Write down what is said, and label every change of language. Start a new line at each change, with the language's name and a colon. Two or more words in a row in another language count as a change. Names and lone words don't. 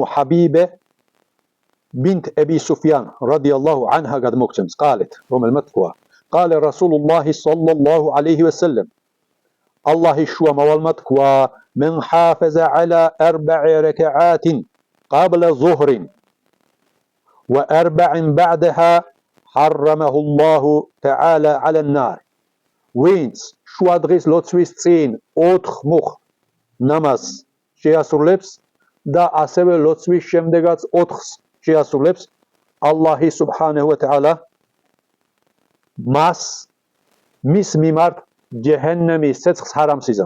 Arabic: حبيبة بنت أبي سفيان رضي الله عنها გადმოგცემს، قالت,
Georgian: რომელმაც თქვა,
Arabic: قال رسول الله صلى الله عليه وسلم,
Georgian: ალლაჰის შუამავალმა თქვა,
Arabic: من حافظ على أربع ركعات قبل الظهر وأربع بعدها حرمه الله تعالى على النار.
Georgian: Wins შუადღის ლოცვის წინ 4 მუხ ნამაზ შეასრულებს და ასევე ლოცვის შემდეგაც 4-ს შეასრულებს,
Arabic: الله سبحانه وتعالى
Georgian: მის მიმართ ჯეჰენემის ცეცხლს ჰარამს იზამს.